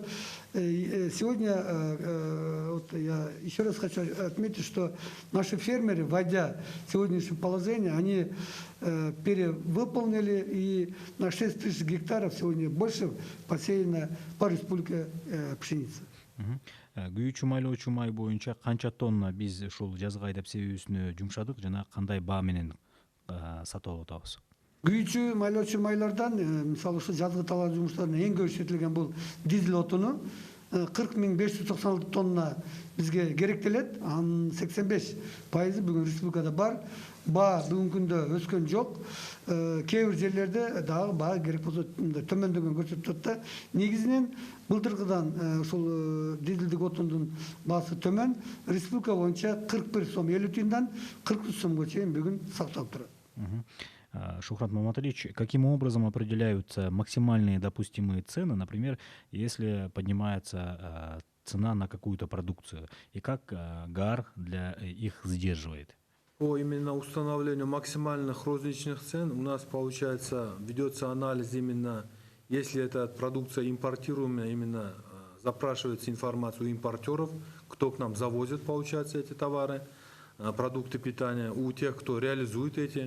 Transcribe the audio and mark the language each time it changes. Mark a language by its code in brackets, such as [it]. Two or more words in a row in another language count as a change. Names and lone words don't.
[ru] Сегодня, вот я еще раз хочу отметить, что наши фермеры, войдя в сегодняшнее положение, они перевыполнили, и на 6 тысяч гектаров сегодня больше посеяно по республике пшеницы. [ky] Күйүүчү майлоочу май боюнча канча тонна биз ушул жазгы айдап себүүсүнө жумшадык жана кандай баа менен сатып алып атабыз? Күйүүчү майлоочу майлардан мисалы ушу жазгы талаа жумуштарына эң көрсөтүлгөн бул дизель отуну 40.596 тонна бизге керектелет. Анын 85% бүгүн республикада бар. Баа бүгүнкү күндө өскөн жок. Кээ бир жерлерде дагы баа керек болсо төмөндөгөн көрсөтүп турат да. Негизинен былтыркыдан ушул дизелдик отундун баасы төмөн. Республика боюнча 41 сом 50 тиындан 43 сомго чейин бүгүн сакталып турат. [ru] Шухрат Маматалич, каким образом определяются максимальные допустимые цены, например, если поднимается цена на какую-то продукцию, и как ГАР для их сдерживает? По именно установлению максимальных розничных цен у нас, получается, ведется анализ именно, если эта продукция импортируемая, именно запрашивается информация у импортеров, кто к нам завозит, получается, эти товары, продукты питания, у тех, кто реализует эти.